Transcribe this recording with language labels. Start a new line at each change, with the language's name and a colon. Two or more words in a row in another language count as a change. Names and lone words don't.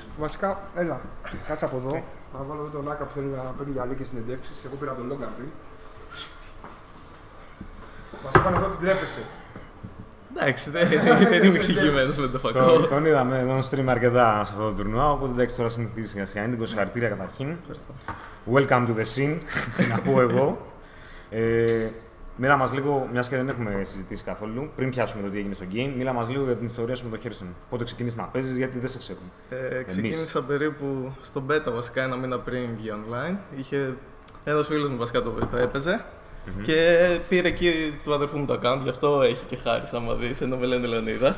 Greek: Βασικά, έλα, κάτσε από εδώ. Θα βάλω εδώ τον Άκα που θέλει να παίρνει για λίγες συνεντεύξεις. Εγώ πήρα τον Logan πριν. Μας είπαν εδώ ότι ντρέπεσαι. Εντάξει, δεν είμαι εξηγημένος με το φακό. Τον είδαμε εδώ stream αρκετά σε αυτό το τουρνουά, οπότε εντάξει τώρα συνεχίζει σιγά σιγά. Indigo, συγχαρητήρια καταρχήν.
English: Welcome to the scene,
Greek: να πω εγώ. Μίλα μας λίγο, μιας και δεν έχουμε συζητήσει καθόλου, πριν πιάσουμε το τι έγινε στο game, μίλα μας λίγο για την ιστορία σου με το Hearthstone. Πότε ξεκίνησες να παίζεις, γιατί δεν σε ξέρουμε. Ξεκίνησα περίπου στον beta βασικά ένα μήνα πριν βγει online. Είχε ένας φίλος μου βασικά το έπαιζε και πήρε εκεί του αδερφού μου το account, γι' αυτό έχει και χάρη άμα δεις, ενώ με λένε Λεωνίδα.